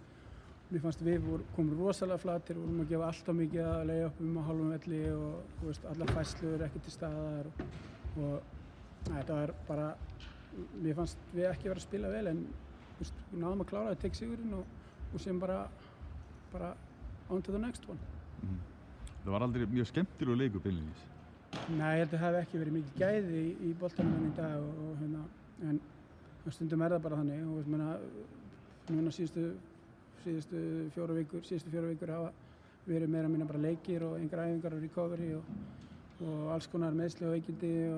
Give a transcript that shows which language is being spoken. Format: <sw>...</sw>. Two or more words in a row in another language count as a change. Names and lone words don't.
<is>Mér fannst við komum rosalega flatir, vorum að gefa alltaf mikið að layupum á hálfum velli og allar færslur ekki til staðar og þetta var bara, mér fannst við ekki vera að spila vel en við náðum að klára að tek sigurinn og sem bara</is> <en>on to the next one.</en> <is>Það var aldrei mjög skemmtilegur leikur beinlínis. Nei, ég held að það hafi ekki verið mikið gæði í boltanum í dag en stundum það bara þannig og núna síðustu fjóra vikur hafa verið meira minna bara leikir og engar æfingar og recovery og alls konar meiðsli og veikindi</is>